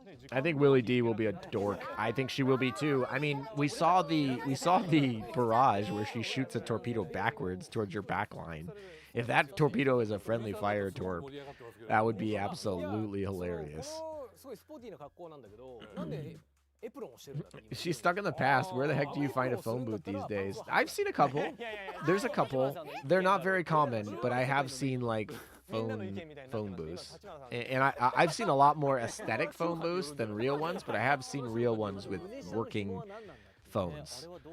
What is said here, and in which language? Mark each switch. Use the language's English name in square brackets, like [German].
[English] I think Willie D will be a dork. I think she will be too. I mean, we saw the barrage where she shoots a torpedo backwards towards your back line. If that torpedo is a friendly fire torp, that would be absolutely hilarious. [Japanese] すごいスポーティーな格好なんだけど、なんでエプロンをしてるんだっていう。 [English] She's stuck in the past. Where the heck do you find a phone booth these days? I've seen a couple. There's a couple. They're not very common, but I have seen like phone booths. And I've seen a lot more aesthetic phone booths than real ones, but I have seen real ones with working phones.